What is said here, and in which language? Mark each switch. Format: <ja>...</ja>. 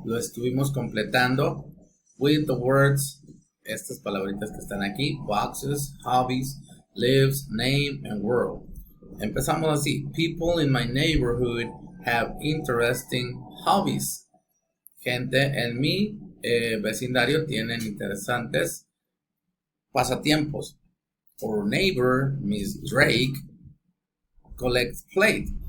<es>Lo estuvimos completando</es> <en>with the words,</en> <es>estas palabritas que están aquí: boxes, hobbies, lives, name, and world. Empezamos así:</es> <en>people in my neighborhood have interesting hobbies.</en> <es>Gente en mi vecindario tienen interesantes pasatiempos.</es> <en>Our neighbor, Miss Drake, collects plate.</en>